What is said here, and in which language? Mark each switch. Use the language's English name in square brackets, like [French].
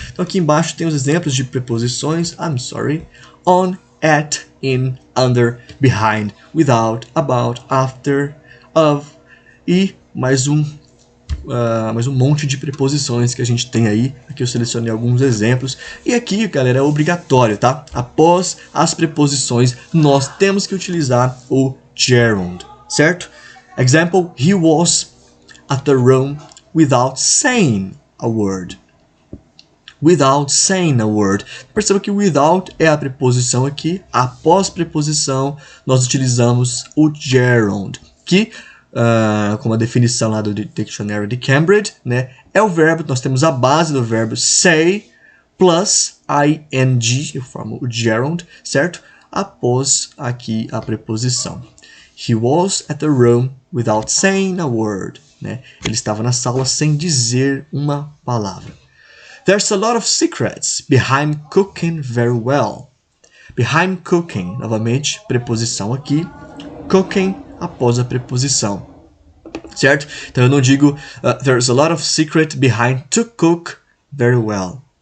[Portuguese] Então aqui embaixo tem os exemplos de preposições, on, at, in, under, behind, without, about, after, of e mais um monte de preposições que a gente tem aí. Aqui eu selecionei alguns exemplos. E aqui, galera, é obrigatório, tá? Após as preposições, nós temos que utilizar o gerund, certo? [English] Example, he was at the room without saying a word. Without saying a word. [Portuguese] Perceba que without é a preposição aqui. Após preposição, nós utilizamos o gerund, que, como a definição lá do Dictionary de Cambridge, né, é o verbo, nós temos a base do verbo say plus ing, eu formo o gerund, certo? Após aqui a preposição. [English] He was at the room without saying a word. Né? [Portuguese] Ele estava na sala sem dizer uma palavra. [English] There's a lot of secrets behind cooking very well. Behind cooking, [Portuguese] novamente, preposição aqui. Cooking após a preposição. Certo? Então eu não digo [English] there's a lot of secret behind to cook very well.